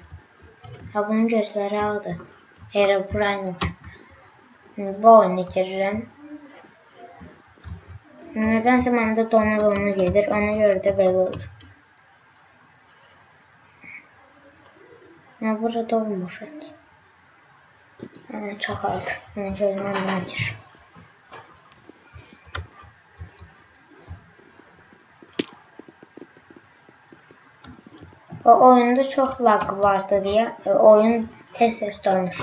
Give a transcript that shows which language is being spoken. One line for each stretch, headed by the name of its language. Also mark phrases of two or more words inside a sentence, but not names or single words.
Azerbaijani: Bunun gözləri ağdır. Herobrine. Bu oyunu girirəm. Nədənsə məndə donu gedir, ona görə də belə olur. Burada olmuş et.
Turkish: Çok aldı. Görmem nedir? O oyunda çok lag vardı diye oyun tez donur.